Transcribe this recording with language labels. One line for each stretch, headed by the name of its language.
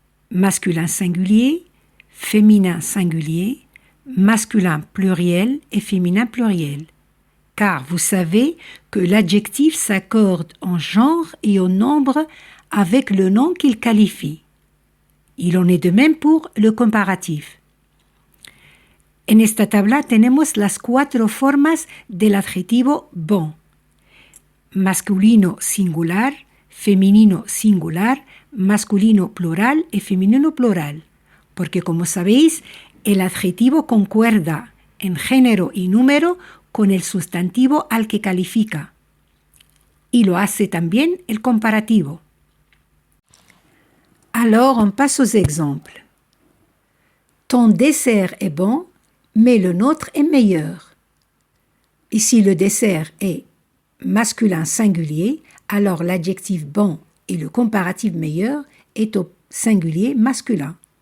French: Masculin singulier, féminin singulier, masculin pluriel et féminin pluriel. Car vous savez que l'adjectif s'accorde en genre et au nombre avec le nom qu'il qualifie. Il en est de même pour le comparatif.
Spanish: En esta tabla tenemos las 4 formas del adjetivo bon. Masculino singular, femenino singular, masculino plural y femenino plural. Porque como sabéis, el adjetivo concuerda en género y número con el sustantivo al que califica. Y lo hace también el comparativo.
French: Alors, on passe aux exemples. Ton dessert est bon, mais le nôtre est meilleur. Ici, le dessert est masculin singulier, alors l'adjectif bon et le comparatif meilleur est au singulier masculin.